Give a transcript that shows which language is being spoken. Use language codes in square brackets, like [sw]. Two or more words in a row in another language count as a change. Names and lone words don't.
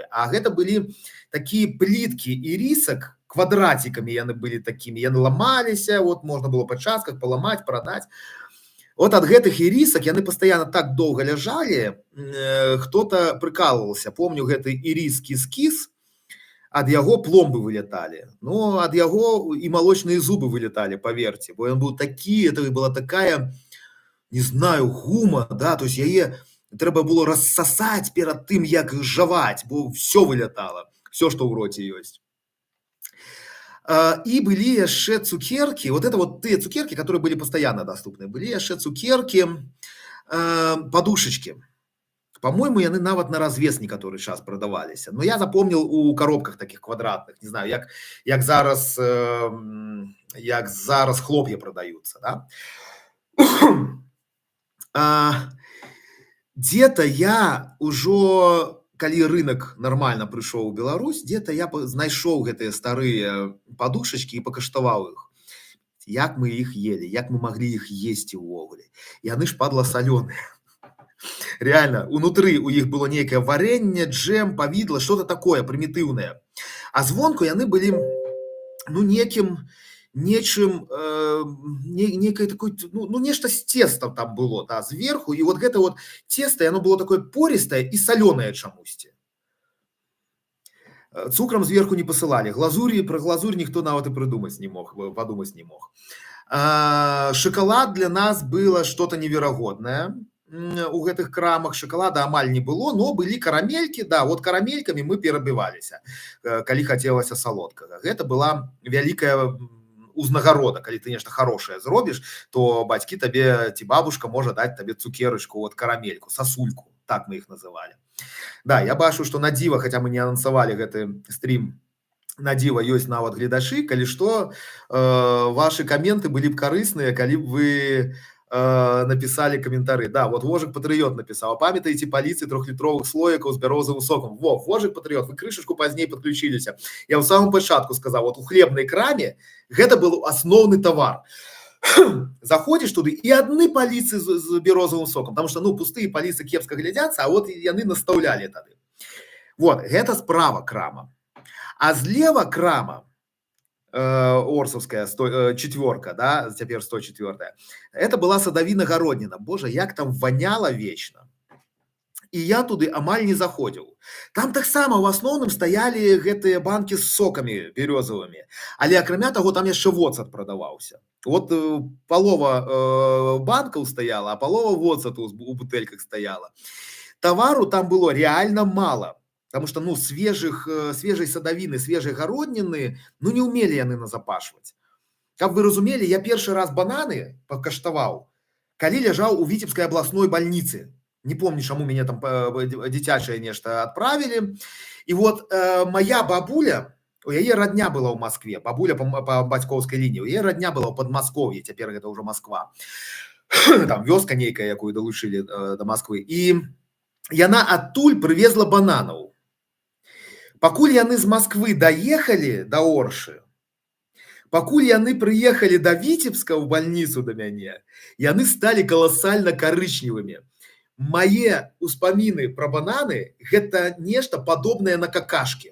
[be] А гэта былі такія пліткі ірісак, квадратикамі яны былі такімі, яны ламаліся, вот можна было па частках паламаць, прадаць. Вот ад гэтых ірісак яны пастаянна так доўга ляжалі, хто-то прыкалывался. Помню гэты іріскі скіс, ад яго пломбы вылеталі. Ну, ад яго і малочныя зубы вылеталі, паверце, бо ён быў такі, [ru] это была такая, не знаю, гума, да, то есть [be] яе трэба было рассасаць перад тым, як жаваць, бо [ru] все вылетало, все, [be] што ў роце ёсць. [ru] И были [be] яшчэ цукерки, [ru] вот это вот те цукерки, которые были постоянно доступны, были яшчэ цукерки, подушечки. [be] По-моему, яны нават на развес некаторы час продаваліся. [ru] Но я запомнил у коробках таких квадратных, не знаю, [be] як зараз хлоп'я продаются, [ru] да? [be] Где-то я ужо, калі рынок нормально прыйшоў у Беларусь, где-то я знайшоў гэтыя старыя подушечки і пакаштаваў іх. Як мы іх ели, як мы маглі іх есці ўвогуле. Яны ж падла салёныя. Реально, унутры у іх было нейкае варэнне, джем, павідла, [ru] что-то такое [be] прымітыўнае. А звонку яны былі, ну, нечым, некое такое, ну, нешта з цестом там было, да, зверху, [ru] и вот гэта вот цесто, оно было такое пористое и соленое чамусьці. Цукрам зверху не посылали, про глазурь никто нават и подумать не мог. Шоколад для нас было что-то неверагоднае. [be] У гэтых крамах шоколада амаль не было, но былі карамелькі, да, вот карамелькамі мы перабіваліся, калі хацелася салодкага. Гэта была вялікая узнагарода, калі ты нешта хорошее зробіш, то бацькі табе, ці бабушка можа даць табе цукерачку, вот карамельку, сасульку, так мы іх называлі. Да, я бачу, што на дзіва, хаця мы не анансавалі гэты стрим, на дзіва ёсць нават гледачы, калі што, ваши каменты былі б карысныя, калі б вы написали комментарий. [ru] Да, вот Вожик Патриот написал. Памятаете полиции 3-літровых слоиков с бярозовым соком? Во, Вожик Патриот, вы крышечку поздней подключились. Я в самом початку сказал, вот у хлебной краме гэта был основный товар. Заходишь туда, и одни полиции с бярозовым соком, потому что, ну, пустые полиции кепска глядятся, [be] а вот яны наставляли тады. Вот, гэта справа крама. А злева крама, Орсовская, 4, да, теперь 104. [ru] Это была [be] садавіна-гародніна. [ru] Боже, як там воняло вечно. И я туды амаль не заходил. Там таксама в основном стояли гэтыя банки с соками березовыми. [be] Але акрамя таго, там яшчэ воцат продавался. Вот полова банкаў стояла, а полова воцату у бутэльках стояла. [ru] Товару там было реально мало. Потому что, ну, свежей садавіны, свежей гародніны, ну, не умели яны назапашваць. [be] Каб вы разумели, я першы раз бананы пакаштаваў, калі ляжаў у [ru] Витебской областной больнице. [be] Не помню, чаму мяне там дзіцячае нешта отправили. [ru] И вот моя бабуля, [be] у яе родня была ў Москве, бабуля по бацькоўскай лінії, у яе родня была ў Подмосковье, цяпер гэта ўжо Москва. Там вёска нейкая, якую далучылі до Москвы. И яна адтуль прывезла бананаў. Пакуль яны з Москвы даехали до Оршы, Пакуль яны прыехалі да Віцебска ў бальніцу да мяне, яны сталі каласальна карычневымі. Мае ўспаміны пра бананы гэта нешта падобнае на какашкі.